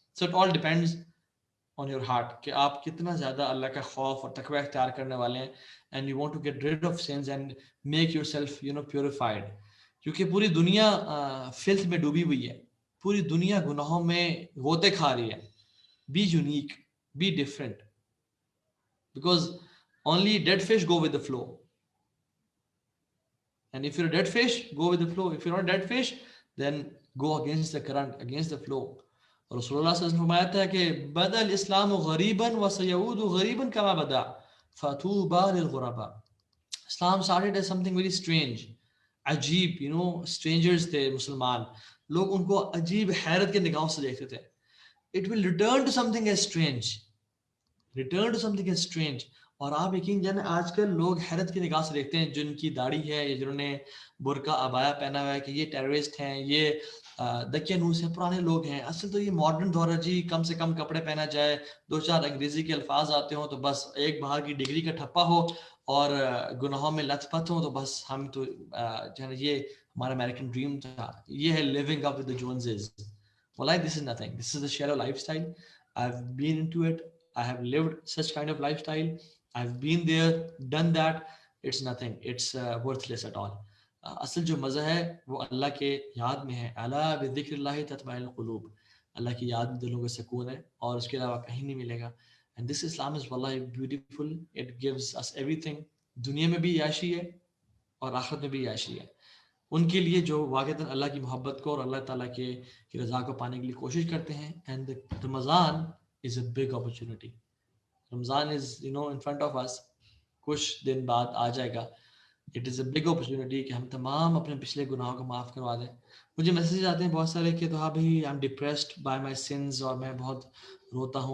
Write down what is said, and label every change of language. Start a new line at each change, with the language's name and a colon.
English: so it all depends on your heart
Urdu: کہ آپ کتنا زیادہ اللہ کا خوف اور تقوی اختیار کرنے والے ہیں
English: and you want to get rid of sins and make yourself purified.
Urdu: کیونکہ پوری دنیا filth میں ڈوبی ہوئی ہے، پوری دنیا گناہوں میں غوطے کھا رہی ہے.
English: be unique, be different, because only dead fish go with the flow, and if you're a dead fish go with the flow. if you're not a dead fish then go against the current, against the flow.
Urdu: رسول اللہ صلی اللہ علیہ وسلم فرمایا تھا کہ
Arabic: بدأ الاسلام غریبا وسيعود غریبا كما بدأ فطوبى للغرباء.
English: Islam started as something very strange, عجیب.
Urdu: strangers تھے مسلمان لوگ، ان کو عجیب حیرت کے نگاہوں سے دیکھتے تھے.
English: it will return to something as strange, return to something as strange.
Urdu: اور آپ یقین جانیں آج کل لوگ حیرت کی نگاہ سے دیکھتے ہیں جن کی داڑھی ہے یا جنہوں نے برقع عبایا پہنا ہوا ہے کہ یہ ٹیررسٹ ہیں، یہ دقیانوس ہیں، پرانے لوگ ہیں. اصل تو یہ ماڈرن دور ہے جی. کم سے کم کپڑے پہنا جائے، دو چار انگریزی کے الفاظ آتے ہوں تو بس، ایک باہر کی ڈگری کا ٹھپا ہو اور گناہوں میں لت پت ہوں تو بس ہم تو جو ہے نا یہ ہمارا امریکن ڈریم تھا. یہ ہے
English: living up with the Joneses. Wallahi, this is nothing. This is a shallow lifestyle. I've been into it. I have lived such kind of lifestyle. I've been there, done that. It's nothing. It's worthless at all.
Urdu: اصل جو مزہ ہے وہ اللہ کے یاد میں ہے.
Arabic: الا بذکر اللہ تطمئن القلوب.
Urdu: اللہ کی یاد میں دلوں کا سکون ہے اور اس کے علاوہ کہیں نہیں ملے گا.
English: And this Islam is wallahi beautiful. It gives us everything.
Urdu: دنیا میں بھی عیاشی ہے اور آخرت میں بھی عیاشی ہے. ان کے لیے جو واقعتاً اللہ کی محبت کو اور اللہ تعالیٰ کی رضا کو پانے کے لیے کوشش کرتے ہیں.
English: And Ramadan is a big opportunity. Ramadan is in front of us.
Urdu: کچھ دن بعد آ جائے گا.
English: it is a big opportunity
Urdu: کہ ہم تمام اپنے پچھلے گناہوں کو معاف کروا دیں. مجھے میسیج آتے ہیں بہت سارے کہ تو ہاں بھائی
English: I am depressed by my sons
Urdu: اور میں بہت روتا ہوں.